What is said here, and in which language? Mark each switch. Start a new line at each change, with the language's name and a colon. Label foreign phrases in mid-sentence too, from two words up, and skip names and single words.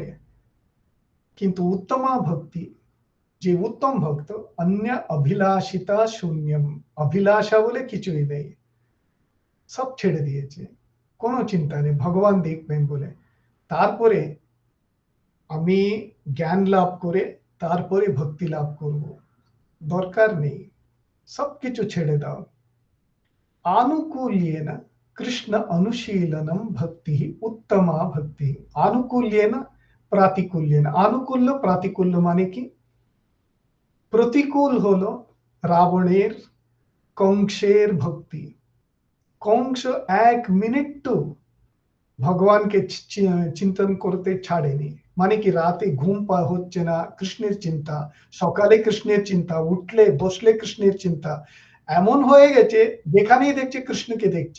Bangla: কিন্তু উত্তমা ভক্তি, যে উত্তম ভক্ত,
Sanskrit: অন্য অভিলাষিতা শূন্যম,
Bangla: অভিলাষা বলে কিছুই নেই, সব ছেড়ে দিয়েছে, কোনো চিন্তা নেই, ভগবান দেখবেন বলে। তারপরে আমি জ্ঞান লাভ করে তারপরে ভক্তি লাভ করব, দরকার নেই, সবকিছু ছেড়ে দাও।
Sanskrit: आनुकूल्येन कृष्ण अनुशीलनम भक्ति उत्तमा भक्ति। आनुकूल्येन प्रातिकूल्येन, आनुकूल्य प्रातिकूल्य
Bangla: মানে কি? প্রতিকূল হলো রাবণের, কংসের ভক্তি। কংস এক মিনিটও ভগবানকে চিন্তন করতে ছাড়েনি। মানে কি, রাতে ঘুম হচ্ছে না, কৃষ্ণের চিন্তা, সকালে কৃষ্ণের চিন্তা, উঠলে বসলে কৃষ্ণের চিন্তা, এমন হয়ে গেছে যেখানেই দেখছে কৃষ্ণকে দেখছে।